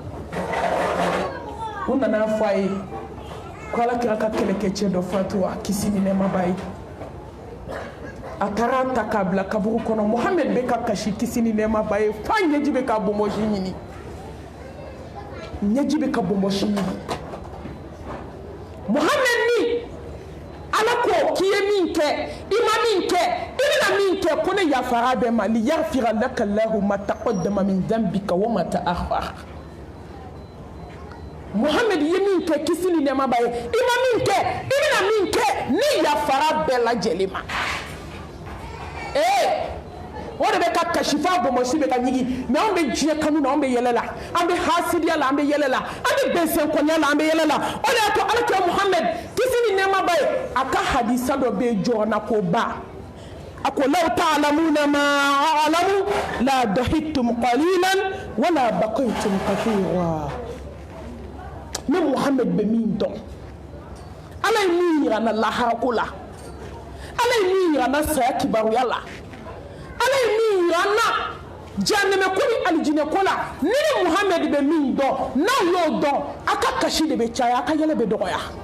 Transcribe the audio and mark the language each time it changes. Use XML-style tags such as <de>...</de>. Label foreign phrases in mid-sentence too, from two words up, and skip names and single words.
<bm>u nana fɔ a ye ko ala kira ka kɛlɛkɛcɛ dɔ fatu a kisi ni nɛɛma b'a ye a taara ta k'a bila kaburu kɔnɔ Mohamed bɛ ka kasi kisi ni nɛɛma b'a ye f'a ɲɛji bɛ ka bɔnbɔsi ɲini ɲɛji bɛ ka bɔnbɔsi ɲini Mohamed ni ala ko k'i ye min kɛ i ma min kɛ i bɛna min kɛ ko ne yafara bɛɛ ma</bm> <ar>ليغفر لك الله ما تقدم من ذنبك وما تأخر</ar> <bm>Mohamed ye min kɛ kisi ni nɛɛma b'a ye i ma min kɛ i bɛna min kɛ ne yafara bɛɛ lajɛlen ma o de bɛ ka kasi f'a bɔnbɔsi bɛ ka ɲigi mais anw bɛ diɲɛ kanu na anw bɛ yɛlɛ la an bɛ hasidiya la an bɛ yɛlɛ la an bɛ bɛnsɛnkɔniya la an bɛ yɛlɛ la o de y'a to alakira Muhammad kisi ni nɛɛma b'a ye a ka hadisa dɔ bɛ yen jɔrɔna ko ba a ko</bm> <ar>لو تعلمون ما أعلم لضحكتم قليلا ولبكيتم كثيرا</ar> <bm>ne Muhammad bɛ min dɔn ala ye min yira n na lahara ko la ala ye min yira n na saya kibaruya la ala ye min yira n na janɛmɛ ko ni alijinɛ ko la ni ni Muhammad bɛ min dɔn n'aw y'o dɔn a ka kasi de bɛ caya a ka yɛlɛ bɛ dɔgɔya</bm>